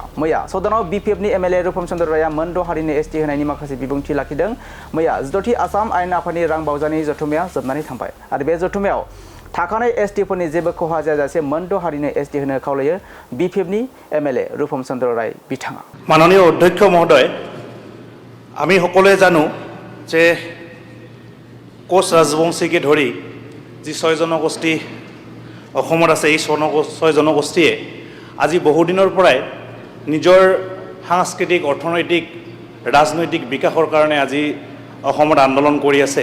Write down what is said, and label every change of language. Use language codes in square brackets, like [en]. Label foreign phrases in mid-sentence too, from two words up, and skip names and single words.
[brx] मैया सदनाव बिपिएफनि एमएलए रुपम चन्द्र रायआ मोनद' हारिनो एसटि होनायनि माखासे बिबुंथि लाखिदों। मैया 14थि आसाम आयेन आफादनि रां बावजानि जथुमाया जोबनानै थांबाय आरो बे जथुमायाव थाखानाय एसटिफोरनि जेबो खहा जायाजासे मोनद' हारिनो एसटि होनो खावलायो बिपिएफनि एमएलए रुपम चन्द्र राय बिथाङा। [as] মাননীয় অধ্যক্ষ মহোদয়, আমি সকলোৱে জানো যে কোচ ৰাজবংশীকে ধৰি যি 6 জনগোষ্ঠী অসমত আছে, এই 6 জনগোষ্ঠীয়ে আজি বহুদিনৰ পৰাই নিজৰ সাংস্কৃতিক, অৰ্থনৈতিক, ৰাজনৈতিক বিকাশৰ কাৰণে আজি অসমত আন্দোলন কৰি আছে।